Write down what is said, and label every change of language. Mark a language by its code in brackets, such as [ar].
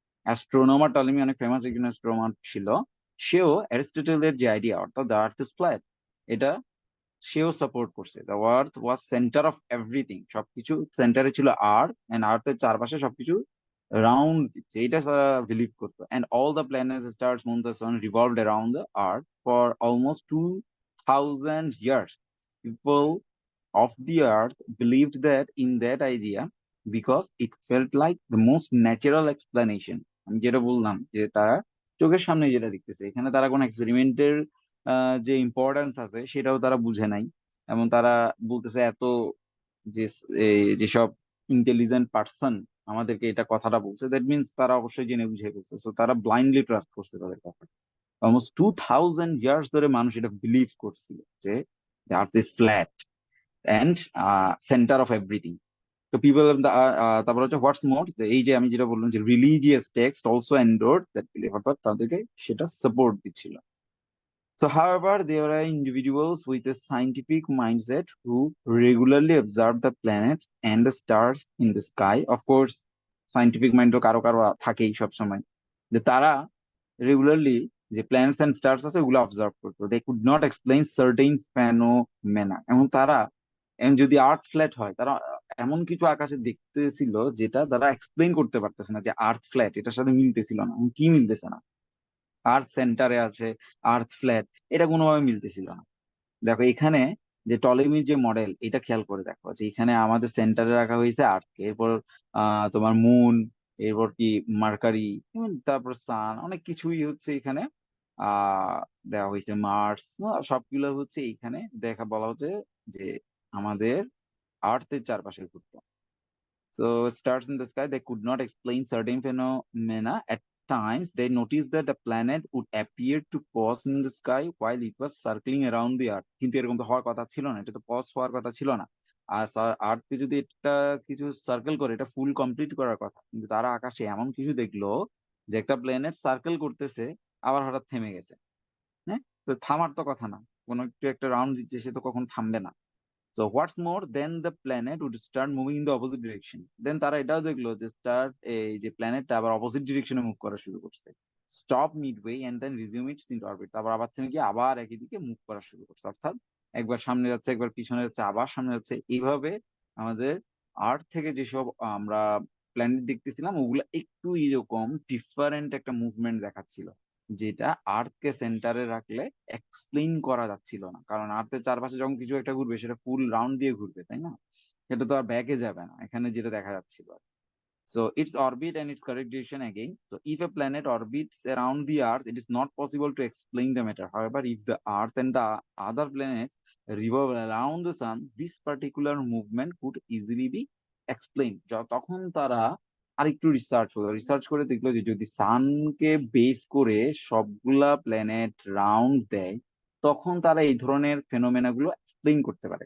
[bn] Astronomer Ptolemy অনেক famous একজন astronomer ছিল, সেও অ্যারিস্টটলের যে আইডিয়া অর্থাৎ [en] the earth is flat, [bn] এটা সেও সাপোর্ট করছে। [en] the earth was center of everything, [bn] সবকিছু সেন্টারে ছিল আর্থ, এন্ড আর্থের চারপাশে সবকিছু রাউন্ড দিচ্ছে, এটা তারা বিলিভ করতো। [en] And all the planets, stars, moon, the sun revolved around the earth for almost 2000 years। People of the earth believed that in that idea because it felt like the most natural explanation। [bn] আমি যেটা বললাম যে তারা চোখের সামনে যেটা দেখতেছে, এখানে তারা কোনো এক্সপেরিমেন্টের যে ইম্পর্টেন্স আছে সেটাও তারা বুঝে নাই। এবং তারা বলতেছে এত যে যেসব ইন্টেলিজেন্ট পার্সন আমাদেরকে এটা কথাটা বলছে, দ্যাট মিনস তারা অবশ্যই জেনে বুঝে বলছে। সো তারা ব্লাইন্ডলি ট্রাস্ট করছে তাদের কথা। অলমোস্ট 2000 ইয়ার্স ধরে মানুষ এটা বিলিভ করছিল যে [en] Earth is flat. and center of everything. [bn] তো [en] people of the [bn] তারপর হচ্ছে হোয়াটস মোর, এই যে আমি যেটা বললাম যে [en] religious text also endorsed that believe, [bn] অর্থাৎ তাদেরকে সেটা সাপোর্ট দিচ্ছিল। [en] So, however, there are individuals with a scientific mindset who regularly observe the planets and the stars in the sky. Of course, scientific mind [bn] তো কারো কারো থাকেই সবসময়, যে তারা রেগুলারলি যে প্ল্যানেটস এন্ড স্টার্স আছে ওগুলো অবজার্ভ করতো। [en] they could not explain certain phenomena, [bn] এবং তারা যদি আর্থ ফ্ল্যাট হয়, তারা এমন কিছু আকাশে দেখতেছিল যেটা তারা এক্সপ্লেইন করতে পারতেছে না, যে আর্থ ফ্ল্যাট এটার সাথে মিলতেছিল না। কি মিলতেছে না? আর্থ সেন্টারে আছে, আর্থ ফ্ল্যাট, এটা কোনোভাবে মিলতেছিল না। দেখো এখানে যে টলেমির যে মডেল, এটা খেয়াল করে দেখো যে এখানে আমাদের সেন্টারে রাখা হয়েছে আর্থকে, এরপর তোমার মুন, এরপর কি মার্কারি, তারপর সান, অনেক কিছুই হচ্ছে এখানে আহ দেওয়া হয়েছে, মার্স, সবগুলো হচ্ছে এইখানে দেখা বলা হচ্ছে যে আমাদের আর্থের চারপাশে ঘুরতে। [en] So, stars in the sky, they could not explain certain phenomena. At times, they noticed that the planet would appear to pause in the sky while it was circling around the Earth. [bn] কিন্তু এরকম তো হওয়ার কথা ছিল না, এটা তো pause হওয়ার কথা ছিল না। আর আর্থকে যদি এটা কিছু সার্কেল করে, এটা ফুল কমপ্লিট করার কথা, কিন্তু তারা আকাশে এমন কিছু দেখলো যে একটা প্ল্যানেট সার্কেল করতেছে আবার হঠাৎ থেমে গেছে। হ্যাঁ, তো থামার তো কথা না, কোনো একটু একটা রাউন্ড দিচ্ছে, সে তো কখন থামবে না। [en] So what's more, then the planet would start moving in the opposite direction. [bn] Then তারা এটাও দেখলো যে স্টার, এই যে প্ল্যানেটটা আবার অপোজিট ডিরেকশনে মুভ করা শুরু করছে। [en] stop midway and then resume its in orbit, [bn] তারপর আবার থেমে গিয়ে আবার একই দিকে মুভ করা শুরু করছে। অর্থাৎ একবার সামনে যাচ্ছে, একবার পিছনে যাচ্ছে, আবার সামনে যাচ্ছে। এইভাবে আমাদের আর্থ থেকে যেসব আমরা প্ল্যানেট দেখতেছিলাম, ওগুলো একটু এরকম ডিফারেন্ট একটা মুভমেন্ট দেখাচ্ছিল, যেটা আর্থকে সেন্টারে রাখলে এক্সপ্লেইন করা যাচ্ছিল না। কারণ আর্থের চারপাশে যখন কিছু একটা ঘুরবে, সেটা ফুল রাউন্ড দিয়ে ঘুরবে, তাই না? সেটা তো আর ব্যাকে যাবে না, এখানে যেটা দেখা যাচ্ছিল। [en] So its orbit and its correct direction again. So if a planet orbits around the Earth, it is not possible to explain the matter. However, if the Earth and the other planets revolve around the Sun, this particular movement could easily be explained. [bn] তখন তারা আরেকটু research করে দেখলো যে যদি সানকে base করে সবগুলা planet round দেয়, তখন তারা এই ধরনের ফেনোমেনা গুলো এক্সপ্লেইন করতে পারে।